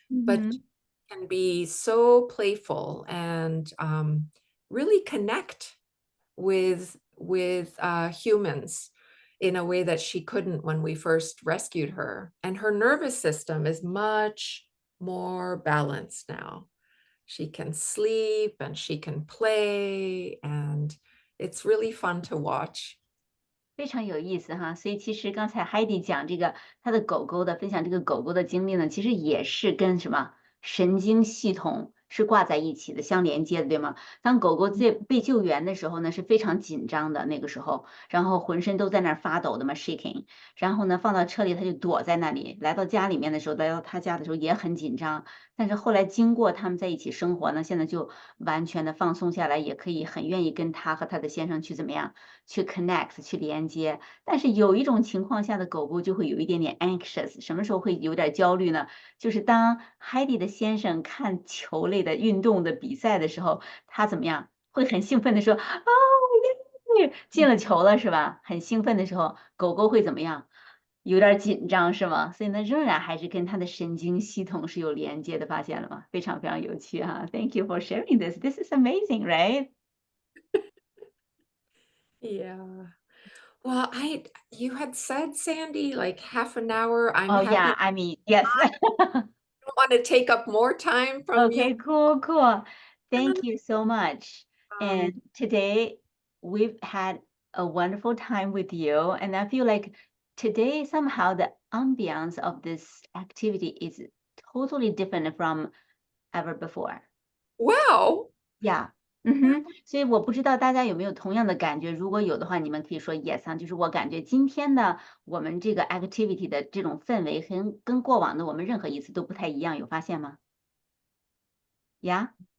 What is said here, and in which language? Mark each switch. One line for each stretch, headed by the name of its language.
English: But she can be so playful and really connect with humans in a way that she couldn't when we first rescued her. And her nervous system is much more balanced now. She can sleep and she can play, and it's really fun to watch.
Chinese: 非常有意思哈，所以其实刚才 Heidi 讲这个她的狗狗的分享这个狗狗的经历呢，其实也是跟什么神经系统是挂在一起的，相连接的，对吗？当狗狗被救援的时候呢，是非常紧张的那个时候，然后浑身都在那儿发抖的嘛 ，shaking。然后呢，放到车里，它就躲在那里。来到家里面的时候，来到他家的时候也很紧张。但是后来经过他们在一起生活呢，现在就完全的放松下来，也可以很愿意跟他和他的先生去怎么样，去 connect，去连接。但是有一种情况下的狗狗就会有一点点 anxious，什么时候会有点焦虑呢？就是当 Heidi 的先生看球类的运动的比赛的时候，他怎么样？会很兴奋的说：“哦，耶，进了球了，是吧？” 很兴奋的时候，狗狗会怎么样？有点紧张，是吗？所以呢，仍然还是跟它的神经系统是有连接的，发现了吗？非常非常有趣哈。
English: Thank you for sharing this. This is amazing, right? Yeah. Well, you had said, Sandy, like half an hour. I'm Oh happy. yeah, I mean, yes. Don't want to take up more time from you. Okay, cool, cool. Thank you so much. And today we've had a wonderful time with you, and I feel like today somehow the ambiance of this activity is totally different from ever before. Wow. Yeah.
Chinese: 所以我不知道大家有没有同样的感觉，如果有的话，你们可以说 yes 啊，就是我感觉今天的我们这个 activity 的这种氛围跟过往的我们任何一次都不太一样，有发现吗？Yeah?